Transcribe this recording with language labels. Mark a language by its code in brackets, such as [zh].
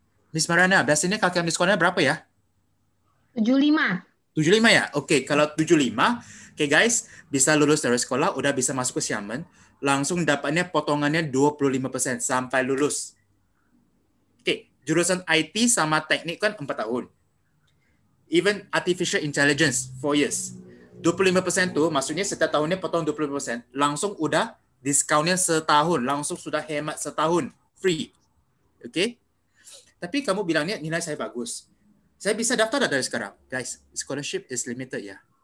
[id] Miss Mariana, biasanya KKM di sekolahnya berapa ya? 75. 75 ya? Oke, kalau 75, oke guys, bisa lulus dari sekolah, udah bisa masuk ke Xiamen, langsung dapatnya potongannya 25% sampai lulus. Oke, jurusan IT sama teknik kan 4 tahun. [en] Even Artificial Intelligence, 4 years. [id] 25% tuh, maksudnya setiap tahunnya potong 25%, langsung udah diskaunnya setahun, langsung sudah hemat setahun, free. Oke? Tapi kamu bilangnya nilai saya bagus. Saya bisa daftar dari sekarang. [en] Guys, scholarship is limited ya.